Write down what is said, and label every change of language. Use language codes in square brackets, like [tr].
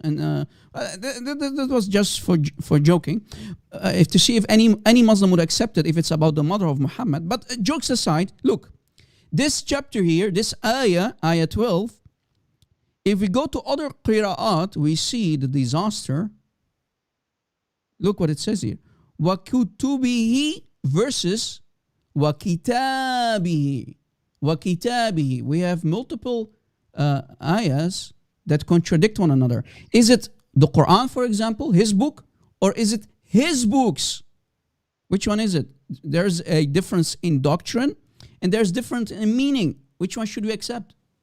[en] And that was just for joking, if to see if any Muslim would accept it if it's about the mother of Muhammad. But jokes aside, look, this chapter here, this ayah 12, if we go to other qira'at, we see the disaster. Look what it says here. [ar] وَكُتُبِهِ versus وَكِتَابِهِ. وَكِتَابِهِ. [en] We have multiple ayahs that contradict one another. Is it the Quran, for example, his book, or is it his books? Which one is it? There's a difference in doctrine, and there's difference in meaning. Which one should we accept?